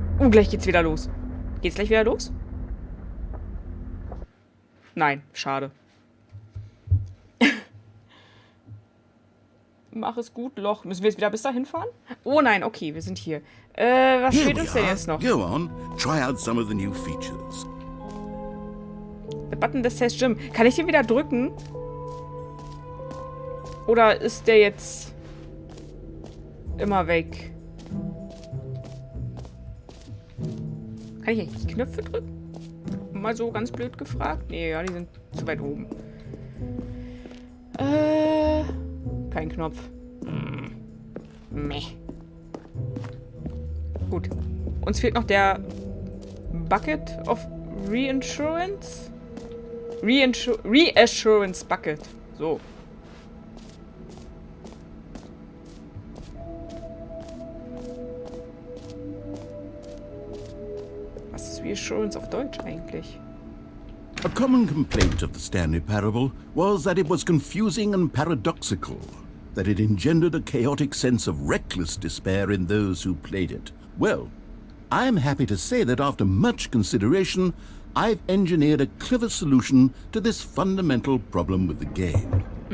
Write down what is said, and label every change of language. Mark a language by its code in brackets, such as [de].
[de] Gleich geht's wieder los. Geht's gleich wieder los? Nein, schade. Mach es gut, Loch. Müssen wir jetzt wieder bis dahin fahren? Oh nein, okay, wir sind hier. Was steht uns denn jetzt noch? [en] Go on. Try out some of the new features. [de] Der Button des Tests Gym. Kann ich den wieder drücken? Oder ist der jetzt immer weg? Kann ich eigentlich die Knöpfe drücken? Mal so ganz blöd gefragt. Nee, ja, die sind zu weit oben. Kein Knopf. Meh. Gut. Uns fehlt noch der Bucket of Reassurance. Reassurance Bucket. So. Was ist Reassurance auf Deutsch eigentlich? [en] A common complaint of the Stanley Parable was that it was confusing and paradoxical, that it engendered a chaotic sense of reckless despair in those who played it, Well, I'm happy to say that after much consideration, I've engineered a clever solution to this fundamental problem with the game.